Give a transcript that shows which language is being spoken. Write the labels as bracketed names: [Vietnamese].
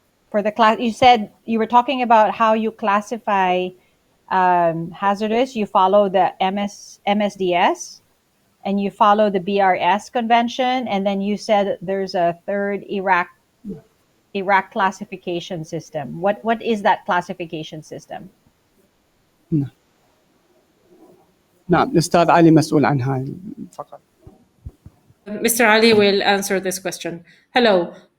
[English] For the class, you said you were talking about how you classify hazardous. You follow the MSDS, and you follow the BRS convention, and then you said there's a third Iraq classification system. What is that classification system? [Arabic] نعم الأستاذ علي مسؤول عن هاي فقط. [English] Mr. Ali will answer this question. Hello.